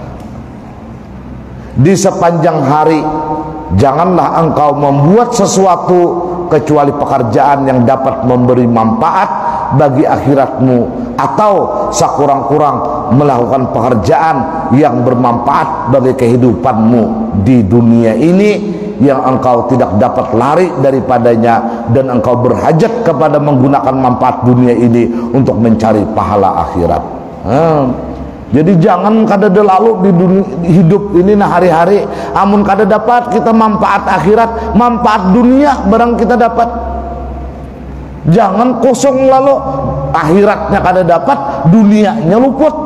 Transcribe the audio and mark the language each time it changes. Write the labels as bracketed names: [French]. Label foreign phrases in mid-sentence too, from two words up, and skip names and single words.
[Indonesian] Di sepanjang hari janganlah engkau membuat sesuatu kecuali pekerjaan yang dapat memberi manfaat bagi akhiratmu, atau sekurang-kurang melakukan pekerjaan yang bermanfaat bagi kehidupanmu di dunia ini, yang engkau tidak dapat lari daripadanya, dan engkau berhajat kepada menggunakan manfaat dunia ini untuk mencari pahala akhirat. [Banjar] Jadi jangan kada lalu di dunia, hidup ini nah hari-hari amun kada dapat kita manfaat akhirat, manfaat dunia barang kita dapat. Jangan kosong lalu akhiratnya kada dapat, dunianya luput.